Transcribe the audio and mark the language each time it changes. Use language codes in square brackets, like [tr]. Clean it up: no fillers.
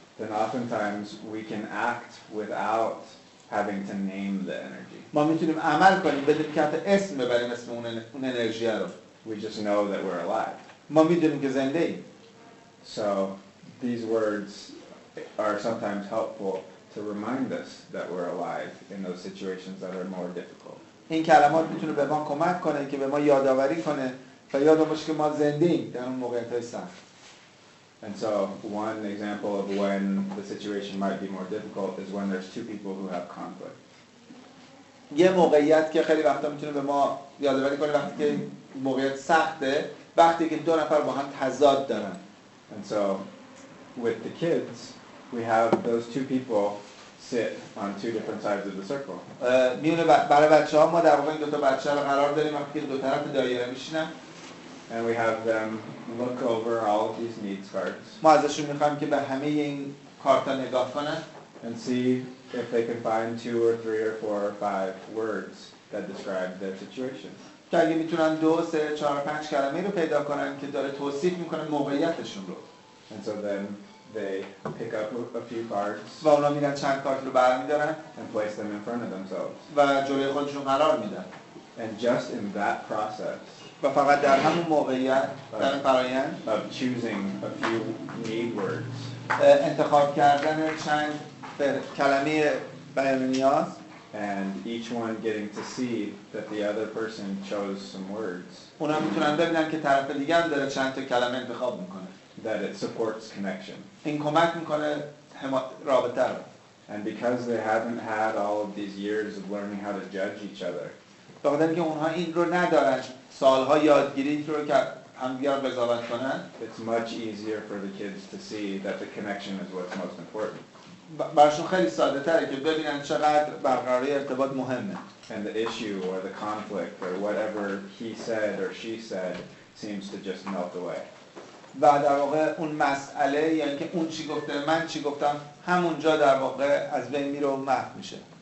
[en] then oftentimes we can act without having to name the energy. [fa] ما میتونیم عمل کنیم بدون که حتی اسم ببریم اسم اون انرژی رو. [en] We just know that we're alive. [fa] ما میدونیم که زنده ایم. [en] So these words are sometimes helpful to remind us that we're alive in those situations that are more difficult. [fa] این کلمات میتونه به ما کمک کنه که به ما یادآوری کنه و یادمون باشه که ما زنده ایم در اون موقعیت‌های سخت. [en] And so one example of when the situation might be more difficult is when there's two people who have conflict. [fa] یه موقعیت که خیلی وقتا میتونه به ما یادآوری کنه وقتی که موقعیت سخته، وقتی که دو نفر با هم تضاد دارن. [en] And so with the kids, we have those two people sit on two different sides of the circle. [fa] میونه برای بچه‌ها ما در واقع این دو تا بچه رو قرار داریم وقتی که دو طرف دایره میشینن. [en] And we have them look over all of these needs cards. [fa] ما ازشون میخوایم که به همه این کارتا نگاه کنن. [en] And see if they can find 2 or 3 or 4 or 5 words that describe their situation. [fa] که اگه میتونن 2 3 4 5 کلمه رو پیدا کنن که داره توصیف میکنن موقعیتشون رو. [en] And so then they pick up a few cards [fa] و اونا میرن چند کارت رو برمی‌دارن [en] and place them in front of themselves. [fa] و جلوی خودشون قرار میدن. [en] And just in that process [fa] و فقط در همون موقعیت در فرآیند [en] of choosing a few need words [fa] انتخاب کردن چند کلمه بیان نیاز [en] and each one getting to see that the other person chose some words [fa] اونا میتونن ببینن که طرف دیگه هم داره چند تا کلمه انتخاب میکنه. [en] that it supports connection. [fa] این کمک میکنه رابطه رو. [en] And because they haven't had all of these years of learning how to judge each other, [fa] بخاطر اینکه اونها این رو ندارن سالها یادگیری رو که همدیگر رو قضاوت کنن، [en] it's much easier for the kids to see that the connection is what's most important. [fa] براشون خیلی ساده تره که ببینن چقدر برقراری ارتباط مهمه. [en] And the issue or the conflict or whatever he said or she said seems to just melt away. [fa] و در واقع اون مسئله یعنی که اون چی گفته من چی گفتم همونجا در واقع از بین میره و محو میشه.